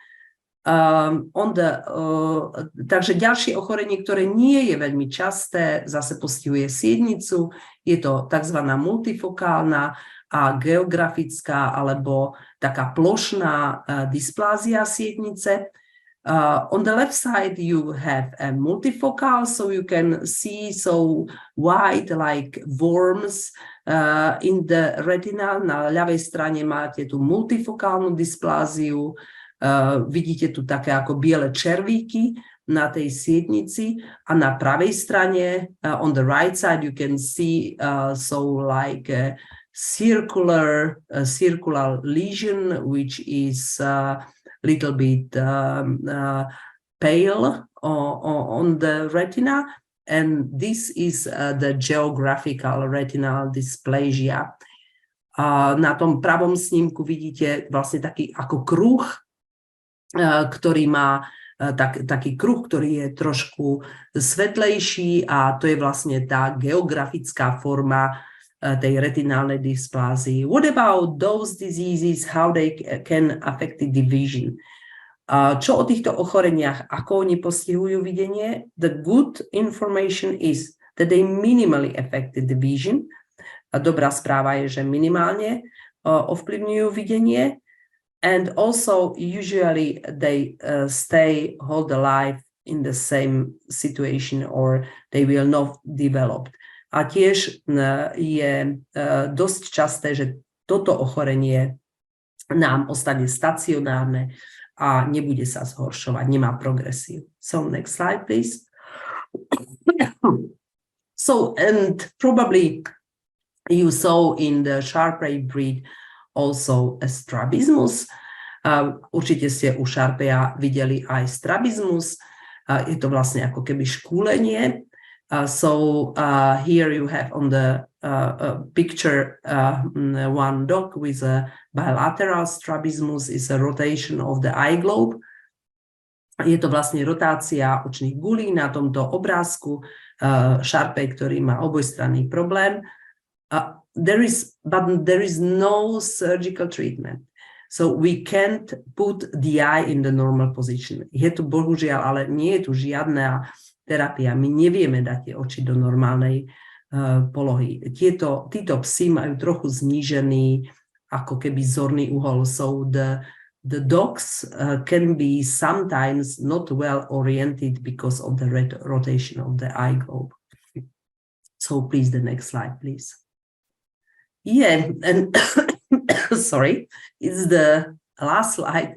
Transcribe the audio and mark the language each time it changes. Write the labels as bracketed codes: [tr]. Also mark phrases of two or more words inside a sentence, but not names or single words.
[sk] Takže ďalšie ochorenie, ktoré nie je veľmi časté, zase postihuje sietnicu, je to tzv. Multifokálna a geografická alebo taká plošná dysplázia sietnice. [en] On the left side, you have a multifocal, so you can see so white like worms in the retina. [sk] Na ľavej strane máte tú multifokálnu dyspláziu. Vidíte tu také ako biele červíky na tej sietnici. A na pravej strane, [en] on the right side, you can see so like a circular lesion, which is little bit pale on the retina, and this is the geographical retinal dysplasia. [sk] Na tom pravom snímku vidíte vlastne taký ako kruh, ktorý má taký kruh, ktorý je trošku svetlejší, a to je vlastne tá geografická forma tej retinálnej dysplázii. [en] What about those diseases, how they can affect the vision? [sk] Čo o týchto ochoreniach, ako oni postihujú videnie? [en] The good information is that they minimally affect the vision. [sk] Dobrá správa je, že minimálne ovplyvňujú videnie. [en] And also usually they stay whole life in the same situation, or they will not develop. [sk] A tiež je dosť časté, že toto ochorenie nám ostane stacionárne a nebude sa zhoršovať, nemá progresiu. [en] So next slide, please. So, and probably you saw in the Shar Pei breed also a strabismus. [sk] Určite ste u Shar Peia videli aj strabismus. Je to vlastne ako keby škúlenie. [en] So here you have on the picture one dog with a bilateral strabismus, is a rotation of the eye globe. [sk] Je to vlastne rotácia očných gulí na tomto obrázku. Shar Pei, ktorý má obojstranný problém. [en] There is no surgical treatment. So we can't put the eye in the normal position. [sk] Je tu bohužiaľ, ale nie je tu žiadna terapia. My nevieme dať tie oči do normálnej polohy. Títo psi majú trochu znížený ako keby zorný uhol. [en] So the dogs can be sometimes not well oriented because of the rotation of the eye globe. So please, the next slide, please. Yeah, and sorry, it's the last slide.